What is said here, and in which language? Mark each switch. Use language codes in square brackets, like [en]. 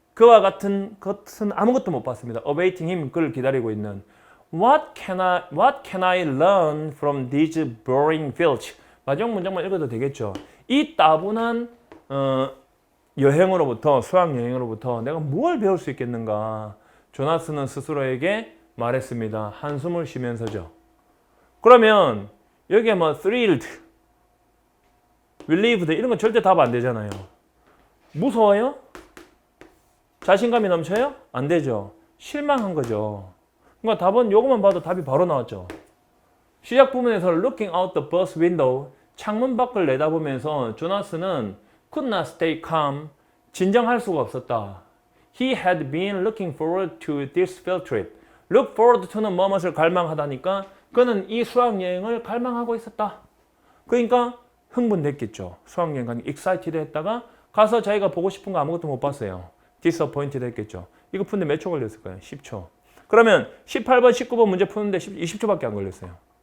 [ko] 그와 같은 것은 아무것도 못 봤습니다. [en] Awaiting him. [ko] 그를 기다리고 있는. [en] What can I learn from these boring fields? [ko] 마지막 문장만 읽어도 되겠죠. 이 따분한 여행으로부터 수학 여행으로부터 내가 뭘 배울 수 있겠는가? 조나스는 스스로에게 말했습니다. 한숨을 쉬면서죠. 그러면 여기에 뭐 thrilled, relieved 이런 건 절대 답 안 되잖아요. 무서워요? 자신감이 넘쳐요? 안 되죠. 실망한 거죠. 그러니까 답은 요것만 봐도 답이 바로 나왔죠. 시작 부분에서 [en] looking out the bus window, [ko] 창문 밖을 내다보면서 조나스는 [en] could not stay calm. [ko] 진정할 수가 없었다. [en] He had been looking forward to this field trip. Look forward to [ko] 는 뭐뭇을 갈망하다니까 그는 이 수학여행을 갈망하고 있었다. 그러니까 흥분됐겠죠. 수학여행 가니 excited 했다가 가서 자기가 보고 싶은 거 아무것도 못 봤어요. disappointed 했겠죠. 이거 푸는데 몇 초 걸렸을까요? 10초. 그러면 18번, 19번 문제 푸는데 20초밖에 안 걸렸어요.